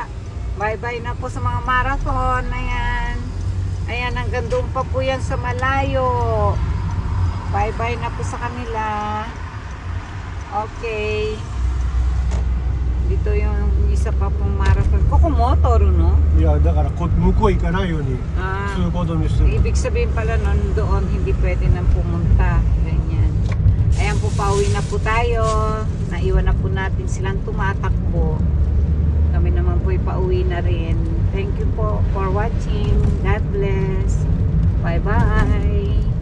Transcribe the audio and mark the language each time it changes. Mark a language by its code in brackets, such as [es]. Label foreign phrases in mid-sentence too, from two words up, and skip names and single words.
[tl] Bye-bye na po sa mga marathon. Ayan. Ayan, hanggang doon pa po yan sa malayo. Bye-bye na po sa kanila. Okay. Dito yung isa pa pong marathon. Kokomoto, no? [ja] いやだから向こう行かないように Ah, 通行止めしてる [tl] ibig sabihin pala nun doon, hindi pwede nang pumunta. Ganyan. Ayan po, pauwi na po tayo. Naiwan na po natin silang tumatakbo. Kami naman po pauwi na rin. [en] Thank you po for watching. God bless. Bye-bye.